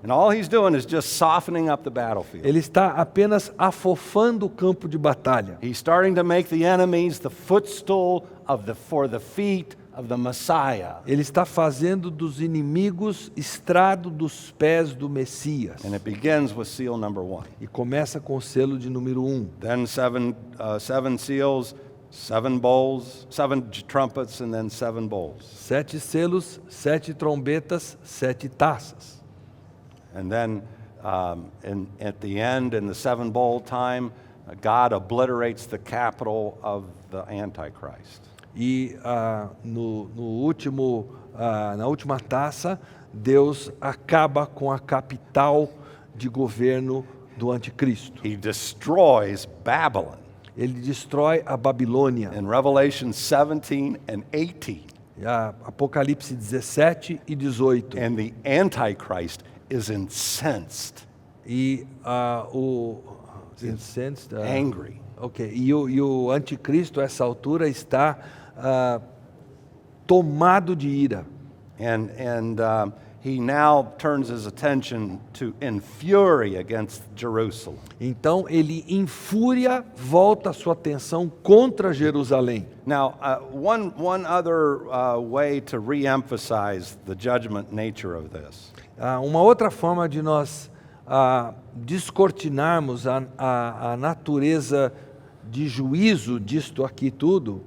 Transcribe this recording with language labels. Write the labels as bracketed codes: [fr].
[en] And all he's doing is just softening up the battlefield. [pt] Ele está apenas afofando o campo de batalha. [en] He's starting to make the enemies the footstool for the feet of the Messiah. [pt] Ele está fazendo dos inimigos estrado dos pés do Messias. [en] And it begins with seal number 1. [pt] E começa com o selo de número 1. [en] Then seven seals, 7 bowls, 7 trumpets, and then 7 bowls. [pt] 7 selos, 7 trombetas, 7 taças. [en] And then at the end, in the 7 bowl time, God obliterates the capital of the Antichrist. [pt] E na última taça, Deus acaba com a capital de governo do anticristo. [en] He destroys Babylon [pt] Ele destrói a Babilônia. [en] in Revelation 17 and 18. [pt] Apocalipse 17 e 18. [en] And the Antichrist is incensed, [pt] E o [en] incensed, angry. [pt] ok. E o anticristo, a essa altura, está tomado de ira. [en] And he now turns his attention in fury against Jerusalem. [pt] Então ele em fúria volta a sua atenção contra Jerusalém. [en] Now, one other way to re-emphasize the judgment nature of this [pt] Uma outra forma de nós descortinarmos a natureza de juízo disto aqui tudo.